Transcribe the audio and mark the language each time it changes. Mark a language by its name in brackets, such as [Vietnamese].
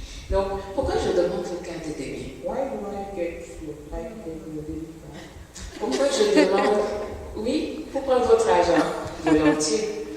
[French] Donc, pourquoi je demande vos cartes de débit? [English] Why do I get your card debit card? [French] Pourquoi je demande, oui, pour prendre votre argent volontiers.